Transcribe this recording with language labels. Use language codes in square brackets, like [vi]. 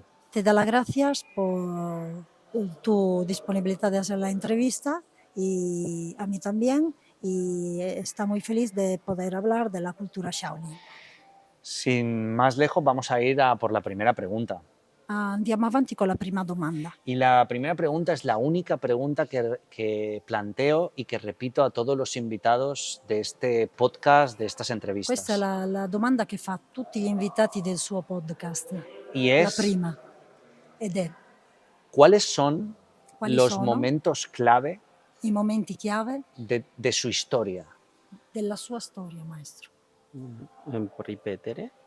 [es] Te da las gracias por tu disponibilidad de hacer la entrevista y a mí también. Y está muy feliz de poder hablar de la cultura Shaolin. Sin más lejos, vamos a ir a por la primera pregunta. [it] Andiamo avanti con la prima domanda. [es] Y la primera pregunta es la única pregunta que planteo y que repito a todos los invitados de este podcast, de estas entrevistas. [it] Questa è la domanda che fa a tutti gli invitati del suo podcast. [es] Y [it] La [es] es, [it] prima. Ed è: [es] ¿cuáles son [it] quali [es] los [it] sono [es] momentos clave [it] i momenti chiave [es] de su historia? [it] della sua storia, maestro? Può ripetere?